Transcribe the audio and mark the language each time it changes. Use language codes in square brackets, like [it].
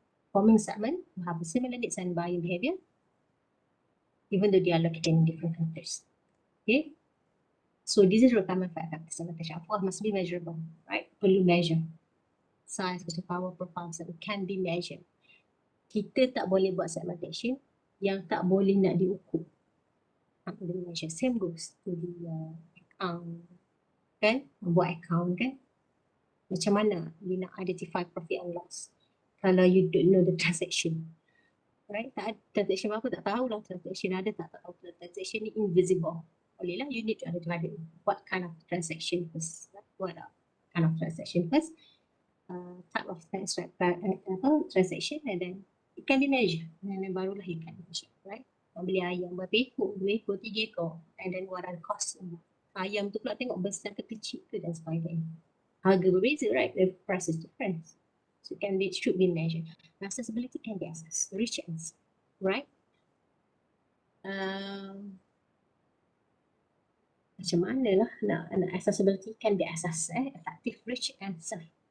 [en] Forming segment who have a similar needs and buying behavior, even though they are located in different countries. Okay, so this is requirement for effective segmentation. Of course, must be measurable, right? Perlu measure size, power profile, so it can be measured. [ms] Kita tak boleh buat segmentation yang tak boleh nak diukur. Tak boleh measure. [en] Same goes to the account, [ms] kan? Buat account, kan? Macam mana [en] you nak identify profit and loss kalau you don't know the transaction, right? [ms] Tak ada transaction apa, tak tahu lah transaction ada tak tahu. Transaction ni invisible. [en] Bolehlah you need to identify what kind of transaction first, what kind of transaction first, type of transaction, and then it can be measured, and then barulah you can measure, right? [ms] Beli ayam berapa ekor, 2 ekor, 3 ekor, [en] and then what are the costs. [ms] Ayam tu pula tengok besar ke kecil ke dan sebagainya. Harga berbeza, [en] right? The price is different. So it can be, should be measured. Accessibility can be assessed, reach and serve, right? [ms] Macam mana lah nak [en] accessibility can be assessed, effective reach and serve.